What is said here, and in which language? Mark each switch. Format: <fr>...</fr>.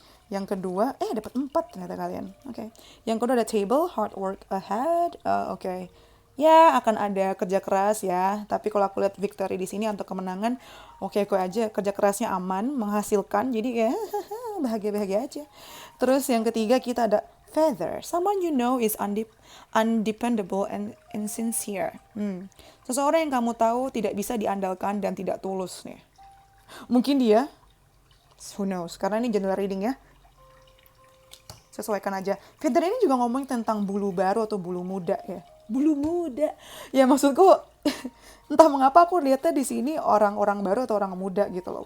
<id>Yang kedua, dapat 4 ternyata kalian. Oke. Okay. Yang kedua ada table,</id> <en>hard work ahead.</en> <id>Oke. Ya, akan ada kerja keras ya. Tapi kalau aku lihat victory di sini untuk kemenangan, oke aja. Kerja kerasnya aman, menghasilkan. Jadi ya bahagia-bahagia aja. Terus yang ketiga kita ada feather.</id> <en>Someone you know is undependable and insincere.</en> <id>Seseorang yang kamu tahu tidak bisa diandalkan dan tidak tulus nih. Mungkin dia,</id> <en>who knows.</en> <id>Karena ini general reading ya. Sesuaikan aja. Feather ini juga ngomongin tentang bulu baru atau bulu muda ya. Bulu muda. Ya maksudku entah mengapa aku lihatnya di sini orang-orang baru atau orang muda gitu loh.</id>